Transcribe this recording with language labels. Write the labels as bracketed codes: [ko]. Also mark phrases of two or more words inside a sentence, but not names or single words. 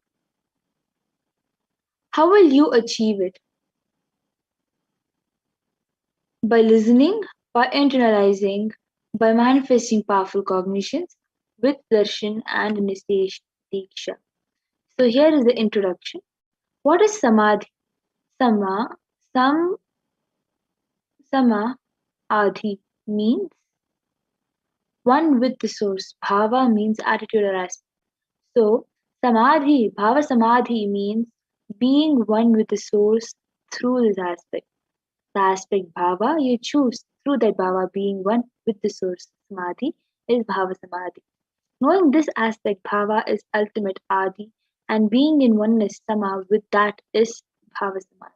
[en] How will you achieve it? By listening, by internalizing, by manifesting powerful cognitions with darshan and initiation diksha. So here is the introduction. What is samadhi? [sa] सम, सम, अधि [en] means one with the source. Bhava means attitude or aspect. So [sa] समाधि, भाव समाधि [en] means being one with the source through this aspect. The aspect bhava you choose through that bhava being one with the source. Samadhi is [sa] भाव समाधि. [en] Knowing this aspect bhava is ultimate adi and being in oneness sama with that is [sa] भाव समाधि.